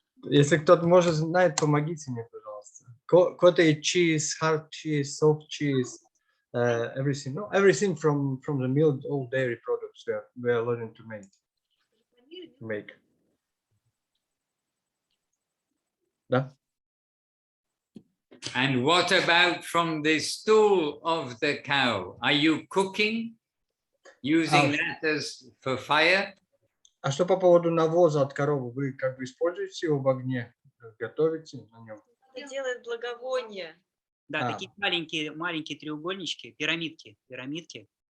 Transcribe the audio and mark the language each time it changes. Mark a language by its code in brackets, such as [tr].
[ru] Если кто-то может знает, помогите мне, пожалуйста. [en] Cottage cheese, hard cheese, soft cheese, everything. No, everything from the milk, all dairy products we are learning to make. [ru] Да? [en] And what about from the stool of the cow? Are you cooking, using that as for fire? [ru] А что по поводу навоза от коровы? Вы как бы используете его в огне? Готовите на нем? Делает благовония. да, такие маленькие треугольнички, пирамидки.